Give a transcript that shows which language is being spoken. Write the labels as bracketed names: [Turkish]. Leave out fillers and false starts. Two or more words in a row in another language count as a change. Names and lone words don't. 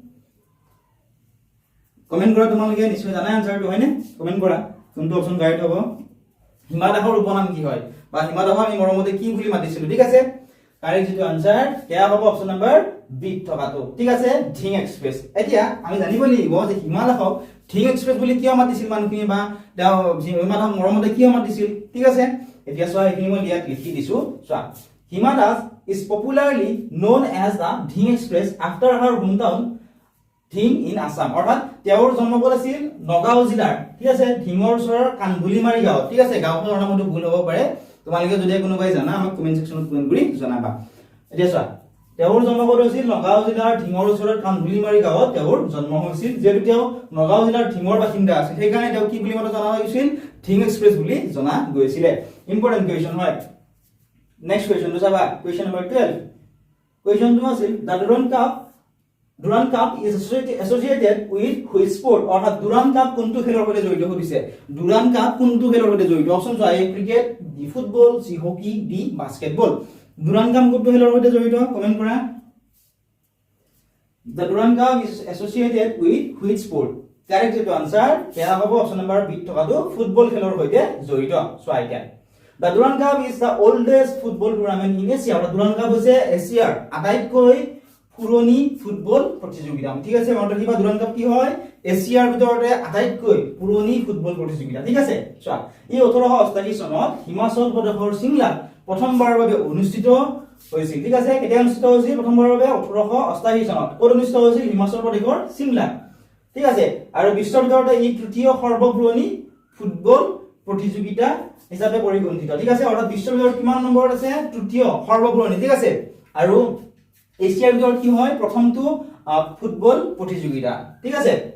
[Assamese] কমেন্ট কৰা তোমালোকে নিশ্চয় জানাই আনসাৰটো হয়নে কমেন্ট কৰা কোনটো অপচন কাৰেক্ট হ'ব হিমা দাসৰ উপনাম কি হয় বা হিমা দাসক আমি মৰমতে কি বুলি মাতিছিলো ঠিক আছে কাৰেক্ট যেটো আনসাৰ এয়া হ'ব [English] option number B [Assamese] থকাটো ঠিক আছে ধিং এক্সপ্ৰেছ এতিয়া আমি জানিব লাগিব যে হিমা দাসক ধিং এক্সপ্ৰেছ বুলি কিয় মাতিছিল মানুহখিনি বা তেওঁ হিমা দাসক মৰমতে কিয় মাতিছিল ঠিক আছে এতিয়া চোৱা এইখিনি মই ইয়াত লিখি দিছো চোৱা হিমা দাস [English] is popularly known as the Dhing Express after her hometown Dhing in Assam [Assamese] অৰ্থাৎ তেওঁৰ জন্মস্থান আছিল নগাঁও জিলাৰ ঠিক আছে ধিঙৰ ওচৰৰ কানগুলিমাৰী গাঁও ঠিক আছে গাঁওখনৰ নামটো ভুল হ'ব পাৰে তোমালোকে যদি কোনোবাই জানা আমাক [English] comment section [Assamese] কমেন্ট কৰি জনাবা এতিয়া চোৱা তেওঁৰ জন্মস্থান আছিল নগাঁও জিলাৰ ধিঙৰ ওচৰৰ কানগুলিমাৰী গাঁৱত তেওঁৰ জন্ম হৈছিল যেহেতু তেওঁ নগাঁও জিলাৰ ধিঙৰ বাসিন্দা আছিল সেইকাৰণে তেওঁ কি বুলি মাতা জনা হৈছিল ধিং এক্সপ্ৰেছ বুলি জনা গৈছিল ইম্পৰ্টেন্ট কোৱেশ্চন হয় [English] next question [Assamese] তো চাবা [English] question number [Assamese] 12 কোৱেশ্চন তো আছিল দা [English] Durand Cup is associated with which sport [Assamese] অর্থাৎ Durand Cup কোনটো খেলৰ সৈতে জড়িত হৈছে Durand Cup কোনটো খেলৰ সৈতে জড়িত অপচন আছে [English] A cricket D football C hockey D basketball [Assamese] Durand Cup কোনটো খেলৰ সৈতে জড়িত কমেন্ট কৰা [English] The Durand Cup is associated with which sport [Assamese] কারেক্ট যেটো আনসার এয়া হ'ব অপচন নম্বৰ বি থকাটো ফুটবল খেলৰ সৈতে জড়িত চোৱা এতিয়া [English] The Durand Cup is the oldest football tournament in Asia or [Assamese] Durand Cup হৈছে এছিয়াৰ আটাইতকৈ পুৰণি ফুটবল প্ৰতিযোগিতা ঠিক আছে মনত ৰাখিবা Durand Cup কি হয় এছিয়াৰ ভিতৰতে আটাইতকৈ পুৰণি ফুটবল প্ৰতিযোগিতা ঠিক আছে চোৱা এই 1888 চনত হিমাচল প্ৰদেশৰ সিমলাত প্ৰথমবাৰৰ বাবে অনুষ্ঠিত হৈছিল ঠিক আছে কেতিয়া অনুষ্ঠিত হৈছিল প্ৰথমবাৰৰ বাবে 1888 চনত ক'ত অনুষ্ঠিত হৈছিল হিমাচল প্ৰদেশৰ সিমলা ঠিক আছে আৰু বিশ্বৰ ভিতৰতে এই তৃতীয় সৰ্বপুৰণি ফুটবল প্ৰতিযোগিতা হিচাপে পৰিগণিত ঠিক আছে অৰ্থাৎ বিশ্বৰ ভিতৰত কিমান নম্বৰত আছে তৃতীয় সৰ্বপুৰণি ঠিক আছে আৰু এছিয়াৰ ভিতৰত কি হয় প্ৰথমটো ফুটবল প্ৰতিযোগিতা ঠিক আছে